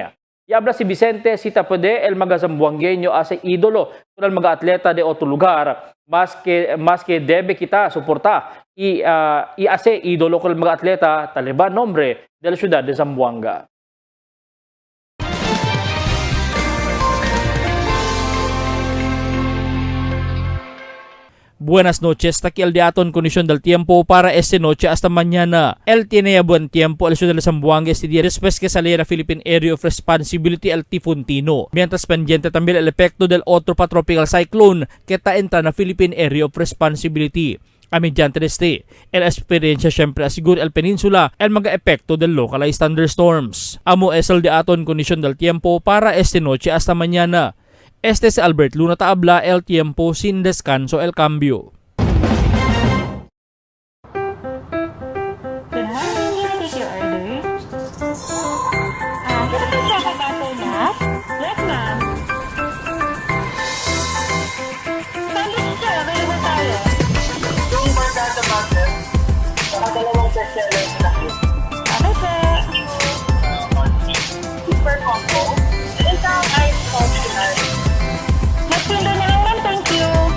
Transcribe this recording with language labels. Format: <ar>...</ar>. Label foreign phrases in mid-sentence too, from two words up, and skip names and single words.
<cbk>Y habla si Vicente si puede el mga zamboangueño as idolo con el mga atleta de otro lugar más que debe kita soporta y hace ídolo con el mga atleta taliba nombre de la ciudad de Zamboanga. Buenas noches, aquí el diaton condición del tiempo para esta noche hasta mañana. Él tiene buen tiempo al ciudad de Zamboanga este día después que saliera Philippine Area of Responsibility el Tifuntino. Mientras pendiente también el efecto del otro</cbk> <en>tropical cyclone</en> <cbk>que entra na Philippine Area of Responsibility. A mediante este, el experiencia siempre asegura el península el mga epekto del</cbk> <en>localized thunderstorms.</en> <cbk>Amo es el diaton condición del tiempo para esta noche hasta mañana. Este es Albert Luna Taabla, el tiempo sin descanso, el cambio.</cbk> <en>Good morning, may I take your order? Can I check about your nap? Yes, ma'am.</en> <tl>Sandwich sir, available tayo. Yung barkada butter, saka dalawang bestseller na cake. Ano sir?</tl> <en>Super combo.</en> <tl>Isang</tl> <en>ice coffee ice.</en> <tl>Magsundo na lang ma'am,</tl> <en>thank you.</en>